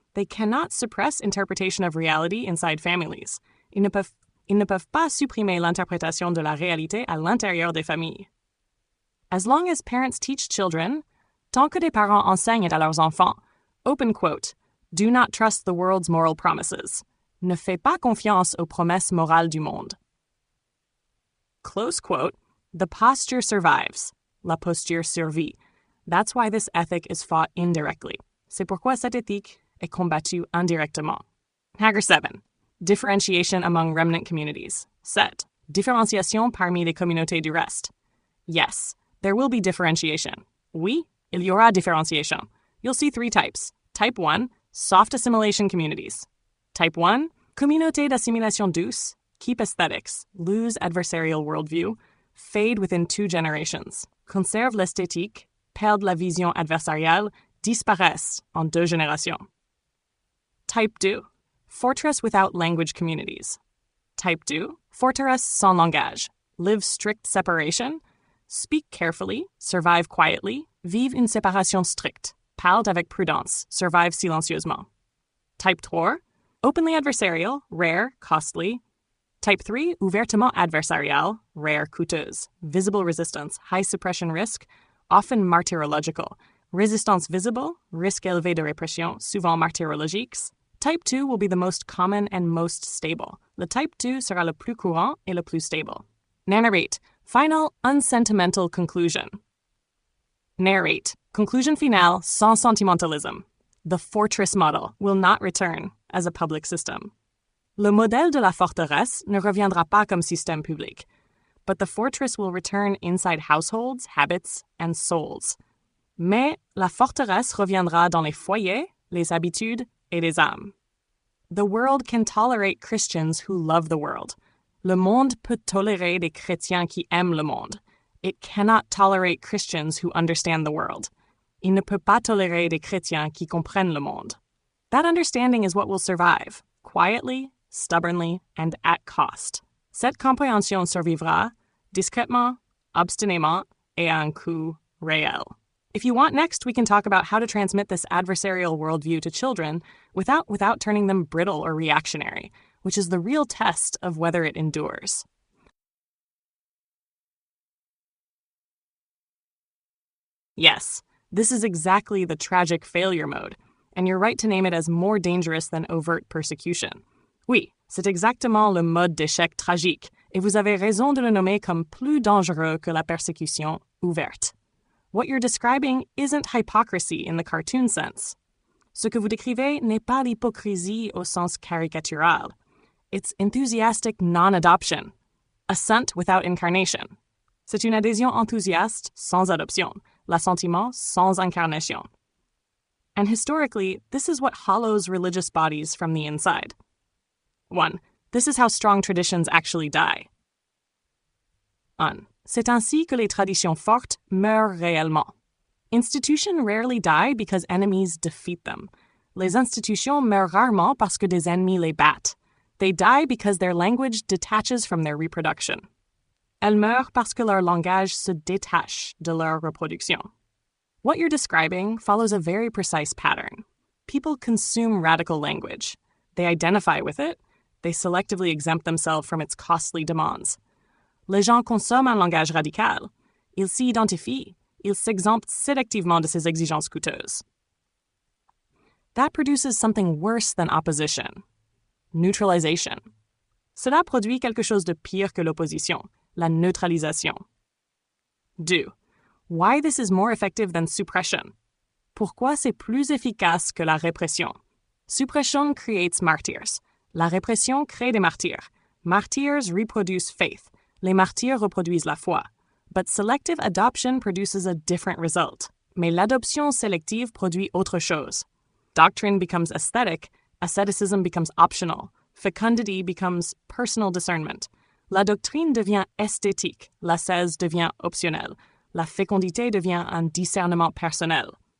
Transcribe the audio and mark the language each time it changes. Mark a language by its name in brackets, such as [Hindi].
[English] They cannot suppress interpretation of reality inside families. [French] Ils ne peuvent pas supprimer l'interprétation de la réalité à l'intérieur des familles. [English] As long as parents teach children, [French] tant que des parents enseignent à leurs enfants, [English] open quote, do not trust the world's moral promises. [French] Ne fais pas confiance aux promesses morales du monde. [English] Close quote, the posture survives. [French] La posture survit. [English] That's why this ethic is fought indirectly. [French] C'est pourquoi cette éthique est combattue indirectement. [English] Hager 7. Differentiation among remnant communities. [French] 7. Différenciation parmi les communautés du reste. [English] Yes, there will be differentiation. [French] Oui, il y aura différenciation. [English] You'll see 3 types. Type 1, soft assimilation communities. Type 1, [French] communautés d'assimilation douce, [English] keep aesthetics, lose adversarial worldview, fade within 2 generations. [French] Conserve l'esthétique, perdent la vision adversariale, disparaissent en 2 générations. [English] Type 2, fortress without language communities. [French] Type 2, forteresse sans langage, [English] live strict separation, speak carefully, survive quietly, [French] vive une séparation stricte, parlent avec prudence, survive silencieusement. [English] Type 3, openly adversarial, rare, costly. [French] Type 3, ouvertement adversarial, rare, coûteuse, [English] visible resistance, high suppression risk, often martyrological, [French] résistance visible, risque élevé de répression, souvent martyrologiques. [English] Type 2 will be the most common and most stable. [French] Le type 2 sera le plus courant et le plus stable. [English] Narrate. Final, unsentimental conclusion. Narrate. [French] Conclusion finale sans sentimentalism. [English] The fortress model will not return as a public system. [French] Le modèle de la forteresse ne reviendra pas comme système public, [English] but the fortress will return inside households, habits, and souls. [French] Mais la forteresse reviendra dans les foyers, les habitudes, et les âmes. [English] The world can tolerate Christians who love the world. [French] Le monde peut tolérer des chrétiens qui aiment le monde. [English] It cannot tolerate Christians who understand the world. [French] Il ne peut pas tolérer des chrétiens qui comprennent le monde. [English] That understanding is what will survive, quietly, stubbornly, and at cost. [French] Cette compréhension survivra discrètement, obstinément, et à un coût réel. [English] If you want next, we can talk about how to transmit this adversarial worldview to children without turning them brittle or reactionary, which is the real test of whether it endures. Yes, this is exactly the tragic failure mode, and you're right to name it as more dangerous than overt persecution. [French] Oui, c'est exactement le mode d'échec tragique, et vous avez raison de le nommer comme plus dangereux que la persécution ouverte. [English] What you're describing isn't hypocrisy in the cartoon sense. [French] Ce que vous décrivez n'est pas l'hypocrisie au sens caricatural. [English] It's enthusiastic non-adoption, assent without incarnation. [French] C'est une adhésion enthousiaste sans adoption, l'assentiment sans incarnation. [English] And historically, this is what hollows religious bodies from the inside. 1. This is how strong traditions actually die. [French] 1. C'est ainsi que les traditions fortes meurent réellement. [English] Institutions rarely die because enemies defeat them. [French] Les institutions meurent rarement parce que des ennemis les battent. [English] They die because their language detaches from their reproduction. [French] Elles meurent parce que leur langage se détache de leur reproduction. [English] What you're describing follows a very precise pattern. People consume radical language. They identify with it. They selectively exempt themselves from its costly demands. [French] Les gens consomment un langage radical. Ils s'y identifient. Ils s'exemptent sélectivement de ces exigences coûteuses. [English] That produces something worse than opposition. [French] Neutralisation. Cela produit quelque chose de pire que l'opposition, la neutralisation. [English] 2. Why this is more effective than suppression. [French] Pourquoi c'est plus efficace que la répression. [English] Suppression creates martyrs. [French] La répression crée des martyrs. [English] Martyrs reproduce faith. [French] Les martyrs reproduisent la foi. [English] But selective adoption produces a different result. [French] Mais l'adoption sélective produit autre chose. [English] Doctrine becomes aesthetic. Asceticism becomes optional. Fecundity becomes personal discernment. [French] La doctrine devient esthétique. L'ascèse devient optionnelle. La fécondité devient un discernement personnel.